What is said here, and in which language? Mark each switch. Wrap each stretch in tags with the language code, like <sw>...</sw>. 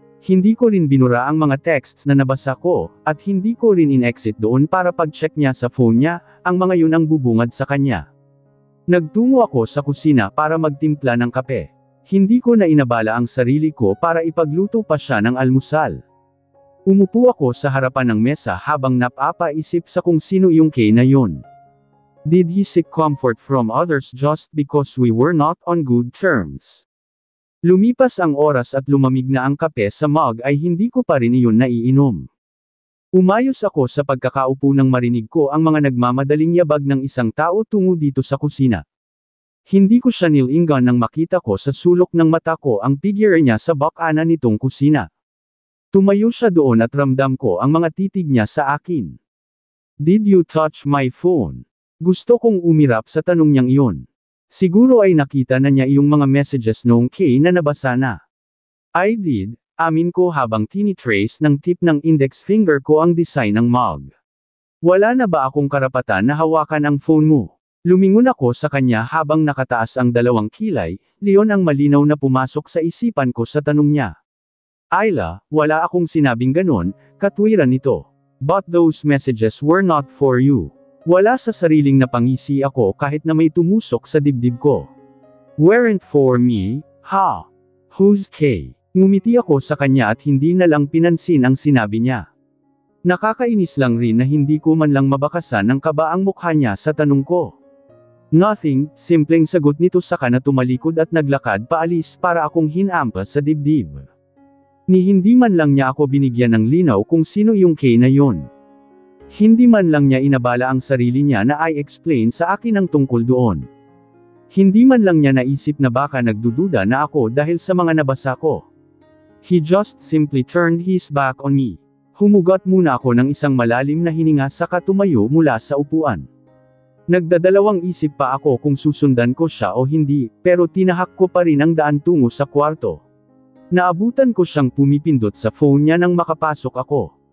<tl>Hindi ko rin binura ang mga texts na nabasa ko, at hindi ko rin in-exit doon para pag-check niya sa phone niya, ang mga yun ang bubungad sa kanya. Nagtungo ako sa kusina para magtimpla ng kape. Hindi ko na inabala ang sarili ko para ipagluto pa siya ng almusal. Umupo ako sa harapan ng mesa habang napapaisip sa kung sino yung K na yun.</tl> <en>Did he seek comfort from others just because we were not on good terms?</en> <tl>Lumipas ang oras at lumamig na ang kape sa mug ay hindi ko pa rin iyon naiinom. Umayos ako sa pagkakaupo nang marinig ko ang mga nagmamadaling yabag ng isang tao tungo dito sa kusina. Hindi ko siya nilingan nang makita ko sa sulok ng mata ko ang figure niya sa bakana nitong kusina. Tumayo siya doon at ramdam ko ang mga titig niya sa akin.</tl> <en>Did you touch my phone?</en> <tl>Gusto kong umirap sa tanong niyang iyon. Siguro ay nakita na niya iyong mga messages noong K na nabasa na.</tl> <en>I did.</en> <tl>Amin ko habang tinitrace ng tip ng index finger ko ang design ng mug. Wala na ba akong karapatan na hawakan ang phone mo? Lumingon ako sa kanya habang nakataas ang dalawang kilay, leon ang malinaw na pumasok sa isipan ko sa tanong niya. Ayla, wala akong sinabing ganon, katwiran nito.</tl> <en>But those messages were not for you.</en> <tl>Wala sa sariling napangisi ako kahit na may tumusok sa dibdib ko.</tl> <en>Weren't for me, ha? Who's K?</en> <tl>Ngumiti ako sa kanya at hindi na lang pinansin ang sinabi niya. Nakakainis lang rin na hindi ko man lang mabakasan ng kaba ang mukha niya sa tanong ko. Nothing, simpleng sagot nito saka na tumalikod at naglakad paalis para akong hinampa sa dibdib. Ni hindi man lang niya ako binigyan ng linaw kung sino yung K na yon. Hindi man lang niya inabala ang sarili niya na i-explain sa akin ang tungkol doon. Hindi man lang niya naisip na baka nagdududa na ako dahil sa mga nabasa ko.</tl> <en>He just simply turned his back on me.</en> <tl>Humugot muna ako ng isang malalim na hininga saka tumayo mula sa upuan. Nagdadalawang isip pa ako kung susundan ko siya o hindi, pero tinahak ko pa rin ang daan tungo sa kwarto. Naabutan ko siyang pumipindot sa phone niya nang makapasok ako.</tl>